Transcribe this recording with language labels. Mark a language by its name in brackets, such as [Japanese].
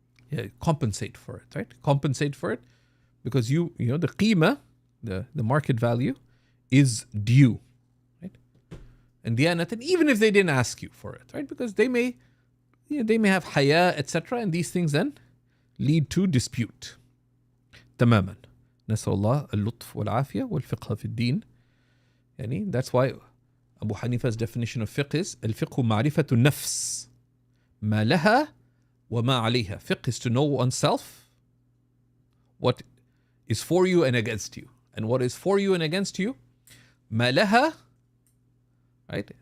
[English] Yeah, compensate for it, right? Compensate for it because the qima, the market value, is due, right? And diyanatan, even if they didn't ask you for it, right? Because they may have haya, etc. And these things then lead to dispute. [Arabic] تماما. نسأل الله اللطف والعافية والفقه في الدين. [English] That's why Abu Hanifa's definition of fiqh is [Arabic] الفقه معرفة النفس ما لها وما عليها. [English] Fiqh is to know oneself, what is for you and against you. And what is for you and against you, [Arabic] ما لها, [English] right?